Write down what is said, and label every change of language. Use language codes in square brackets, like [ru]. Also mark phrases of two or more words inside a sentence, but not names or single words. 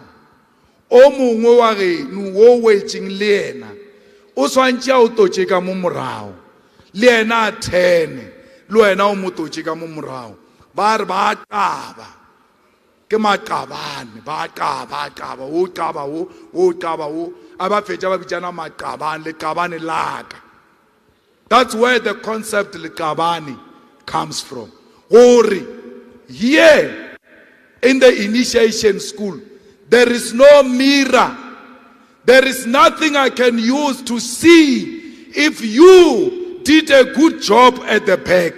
[nso] O mongwe wa geno wo wetšeng le yena o swantše a o tlotše ka mo morago. Le yena a thene le wena o mo tlotše ka mo morago. Ba re ba qaba ke maqabane ba qaba o qaba o a ba fetša ba bitsana maqabane le qabane laka. [en] That's where the concept Likabani comes from. Ori, here in the initiation school, there is no mirror. There is nothing I can use to see if you did a good job at the back.